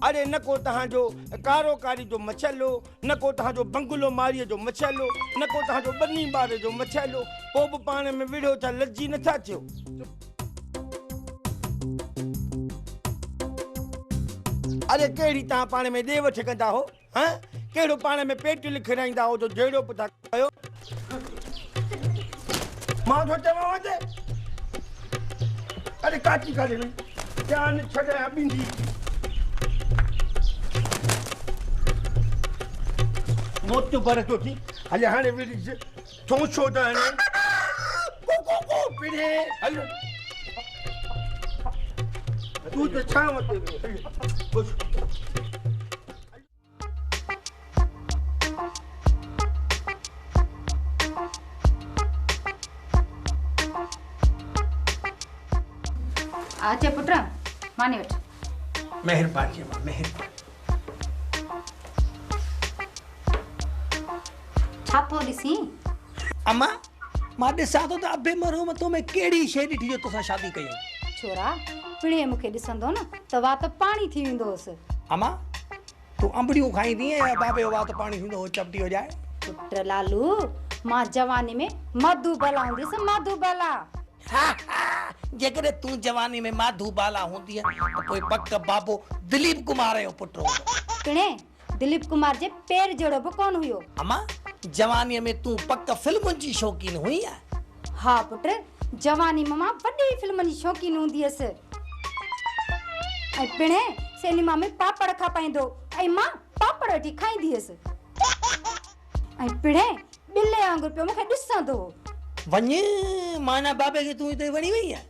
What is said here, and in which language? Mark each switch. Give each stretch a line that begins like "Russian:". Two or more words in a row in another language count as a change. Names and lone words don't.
Sindhi: अरे न को तव्हांजो कारोकारी जो मछलो, न को तव्हांजो बंगलो मारीअ जो मछलो, न को तव्हांजो बनी ॿार जो मछलो, पोइ बि पाण में विढ़ो छा लज्जी नथा थियो? अरे कहिड़ी तव्हां पाण में ॾे वठ कंदा हो? हाँ, कहिड़ो पाण में पेट लिखाईंदा हो जो जहिड़ो बि था कयो? मां थो चवां ते अरे काची काढे वई जान छॾाया ॿिंडी मोत पर तो थी हले हाणे विड़ी छो छो त हाणे को पिड़े हलो तू त छा मते बस आचे पुत्र मानी वठ मेहरबानी मां मेहरबानी छातो ॾिसी अम्मा मां ॾिसां थो त अबे मरहूम तो में कहिड़ी शइ ॾिठी जो तोसां शादी कई? छोरा पिणे मूंखे ॾिसंदो न त वात पाणी थी वेंदो हुअसि। अम्मा तूं अंबड़ियूं खाईंदी या बाबे जो वात पाणी थींदो हो चपटी हो जाए? पुत्र लालू मां जवानी में मधुबाला हूंदी हुअसि मधुबाला। जेकॾहिं तूं जवानी में माधुबाला हूंदी त पोइ पक बाबो दिलीप कुमार जो पुटु हूंदो। पिणे दिलीप कुमार जे पैर जहिड़ो बि कोन हुयो। अम्मा जवानीअ में तूं पक फिल्मुनि जी शौक़ीन हुई या? हा पुत्र जवानी में मां वॾी फिल्मनि जी शौक़ीन हूंदी हुअसि। ऐं पिणे सिनेमा में पापड़ खापाईंदो ऐं मां पापड़ वठी खाईंदी हुअसि। ऐं पिणे ॿिले वांगुरु पियो मूंखे ॾिसंदो हो। वञ माना बाबे खे तूं हिते वणी वई आहे?